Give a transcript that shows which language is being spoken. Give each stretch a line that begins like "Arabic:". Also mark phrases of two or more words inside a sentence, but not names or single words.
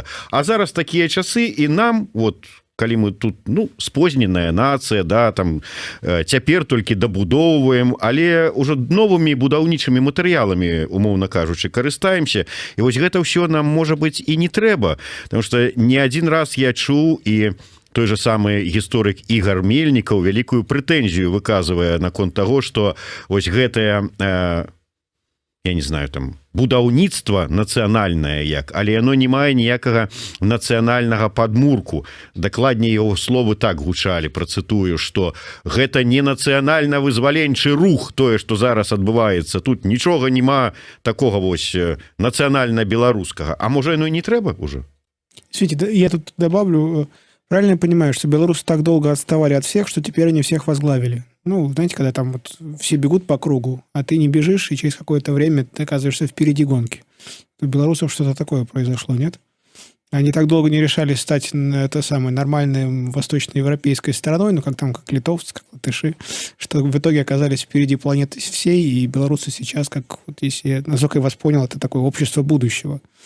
Belarusian: А зараз такія часы, і нам, вот калі мы тут спозненая нацыя, цяпер толькі дабудоўваем, але ўжо новымі будаўнічымі матэрыяламі, умоўна кажучы, карыстаемся, і вось гэта ўсё нам, можа быць, і не трэба,
Russian: потому что не один раз
Belarusian: я чуў, і той же самы гісторык Ігор Мельнікаў вялікую прэтэнзію выказвае наконт таго, што вось гэтая я не знаю, будаўніцтва нацыянальнае але яно не мае ніякага нацыянальнага падмурку. Дакладней, яго словы так гучалі, працытую, што гэта не нацыянальна-вызваленчы рух, тое, што зараз адбываецца. Тут нічога няма такога вось нацыянальна-беларускага. А можа, яно і не трэба уже?
Russian: Смотрите, я тут добавлю, правильно я понимаю, что белорусы так долго отставали от всех, что теперь они всех возглавили. Знаете, когда все бегут по кругу, а ты не бежишь, и через какое-то время ты оказываешься впереди гонки. У белорусов что-то такое произошло, нет? Они так долго не решались стать нормальной восточноевропейской стороной, как литовцы, как латыши, что в итоге оказались впереди планеты всей, и белорусы сейчас, если насколько я вас понял, это такое общество будущего.